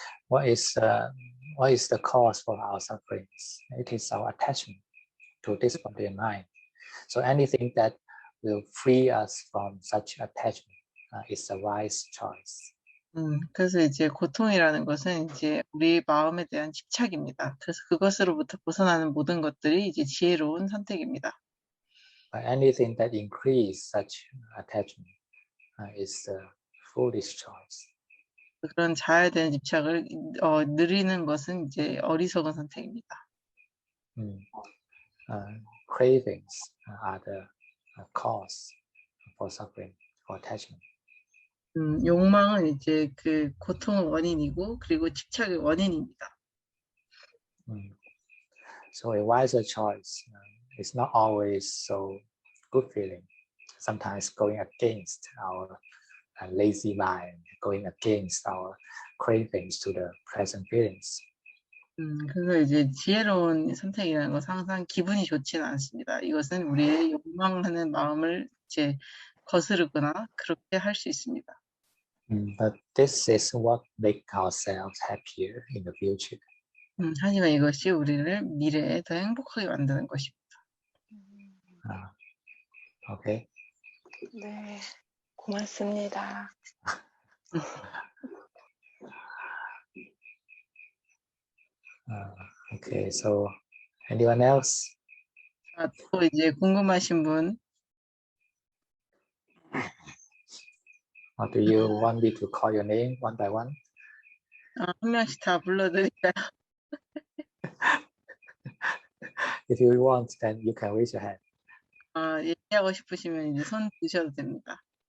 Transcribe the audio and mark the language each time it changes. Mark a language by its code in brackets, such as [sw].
[en] What is the cause for our sufferings? It is our attachment to this body and mind. So anything that will free us from such attachment is a wise choice. [ko] 그래서 이제 고통이라는 것은 이제 우리 마음에 대한 집착입니다. 그래서 그것으로부터 벗어나는 모든 것들이 이제 지혜로운 선택입니다. [en] But anything that increase such attachment is a foolish choice. [ko] 그런 자아에 대한 집착을 늘리는 것은 이제 어리석은 선택입니다. [en] Cravings are the cause for suffering, for attachment. [ko] 욕망은 이제 그 고통의 원인이고 그리고 집착의 원인입니다. [en] So a wiser choice is not always so good feeling. Sometimes going against our lazy mind, going against our cravings to the present feelings. [ko] 그래서 이제 지혜로운 선택이라는 것은 항상 기분이 좋지는 않습니다. 이것은 우리의 욕망하는 마음을 이제 거스르거나 그렇게 할 수 있습니다. [en] But this is what makes ourselves happier in the future. [ko] 하지만 이것이 우리를 미래에 더 행복하게 만드는 것입니다. [en] Okay. [ko] 네, 고맙습니다. [en] Okay, so anyone else? [ko] 또 이제 궁금하신 분? [en] Or do you want me to call your name one by one? [ko] 한 명씩 다 불러드릴까요? [en] If you want, then you can raise your hand. [ko] 얘기하고 싶으시면 이제 손 드셔도 됩니다.